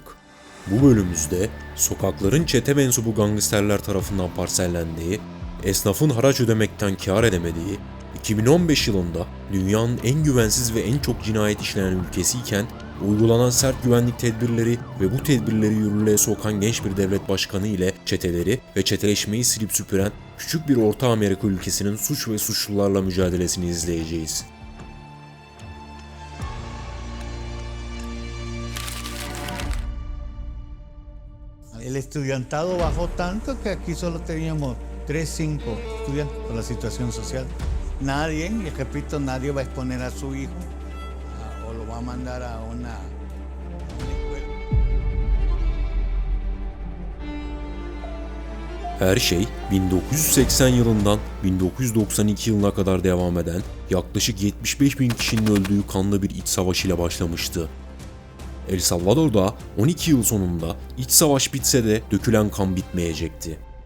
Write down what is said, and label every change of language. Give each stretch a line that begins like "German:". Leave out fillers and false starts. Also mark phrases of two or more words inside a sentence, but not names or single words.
Turkish: Bu bölümümüzde sokakların çete mensubu gangsterler tarafından parsellendiği, esnafın haraç ödemekten kâr edemediği, 2015 yılında dünyanın en güvensiz ve en çok cinayet işlenen ülkesiyken uygulanan sert güvenlik tedbirleri ve bu tedbirleri yürürlüğe sokan genç bir devlet başkanı ile çeteleri ve çeteleşmeyi silip süpüren küçük bir Orta Amerika ülkesinin suç ve suçlularla mücadelesini izleyeceğiz.
Spanish: El estudiantado bajó tanto que aquí solo teníamos 3-5 estudiantes por la situación social. Nadie, y repito, nadie va a exponer a su hijo o lo va a mandar a una escuela.
Turkish: Her şey 1980 yılından 1992 yılına kadar devam eden yaklaşık 75 bin kişinin öldüğü kanlı bir iç savaş ile başlamıştı. El Salvador'da 12 yıl sonunda iç savaş bitse de dökülen kan bitmeyecekti.